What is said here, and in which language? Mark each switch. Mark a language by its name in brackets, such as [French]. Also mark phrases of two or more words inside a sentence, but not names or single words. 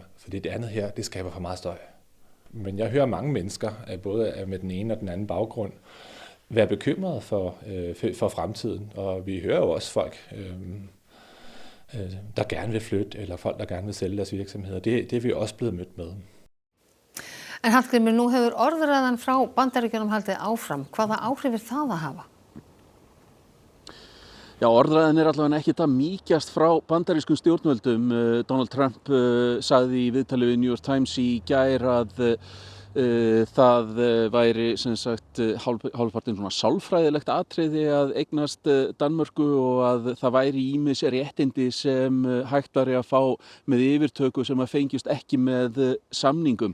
[Danish] For det andet her, det skaber for meget støj. Men jeg hører mange mennesker, både med den ene og den anden baggrund, være bekymrede for fremtiden. Og vi hører jo også folk, der gerne vil flytte, eller folk, der gerne vil sælge deres virksomheder. Det er vi også blevet mødt med. [Icelandic] En Hallgrímur, nú hefur orðræðan frá Bandaríkjunum haldið áfram. Hvaða áhrif það að hafa? Já, orðræðan allavega ekkert að mýkjast frá bandarískum stjórnvöldum. Donald Trump sagði í viðtali við New York Times í gær að það væri sem sagt hálfpartinn svona sálfræðilegt atriði að eignast Danmörku og að það væri ýmis réttindi sem hægt væri að fá með yfirtöku sem að fengjust ekki með samningum.